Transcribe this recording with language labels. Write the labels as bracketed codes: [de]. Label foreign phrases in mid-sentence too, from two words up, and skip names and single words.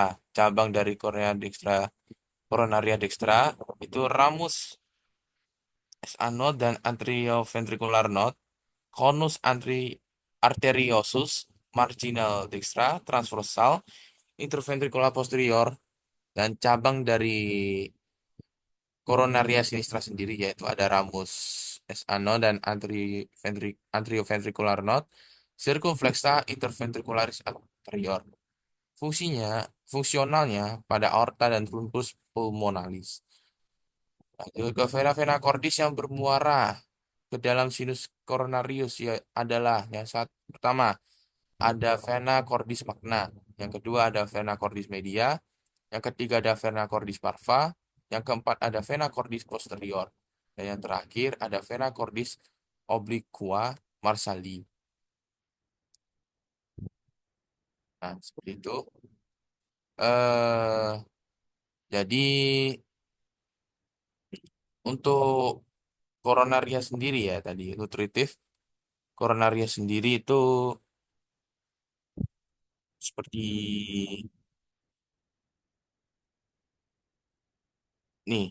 [id] Cabang dari [la] coronaria dextra [id] itu ramus [en] SA node [id] dan [en] atrioventricular node, [la] conus arteriosus, marginal dextra, [id] transversal, [la] interventricular posterior, [id] dan cabang dari [la] coronaria sinistra [id] sendiri yaitu ada ramus [en] SA node [id] dan [en] atrioventricular node, [la] circumflexa interventricularis anterior. [id] Fungsionalnya pada aorta dan [la] truncus pulmonalis. [id] Lanjut ke vena-vena cordis yang bermuara ke dalam [la] sinus coronarius [id] ya adalah yang pertama ada [la] vena cordis magna, [id] yang kedua ada [la] vena cordis media, [id] yang ketiga ada [la] vena cordis parva, [id] yang keempat ada [la] vena cordis posterior, [id] dan yang terakhir ada [la] vena cordis obliqua marsali. [id] Nah, seperti itu. Eh, jadi untuk koronaria sendiri ya tadi nutritif, koronaria sendiri itu seperti nih,